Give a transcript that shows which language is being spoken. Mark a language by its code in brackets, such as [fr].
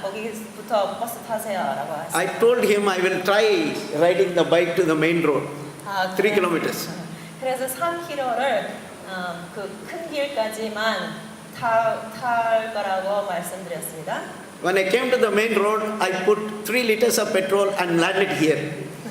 [ko] 거기부터 버스 타세요라고 했어요. [en] I told him I will try riding the bike to the main road, 3 kilometers. [ko] 그래서 3km를 그 큰 길까지만 탈 거라고 말씀드렸습니다. [en] When I came to the main road, I put 3 liters of petrol and landed here.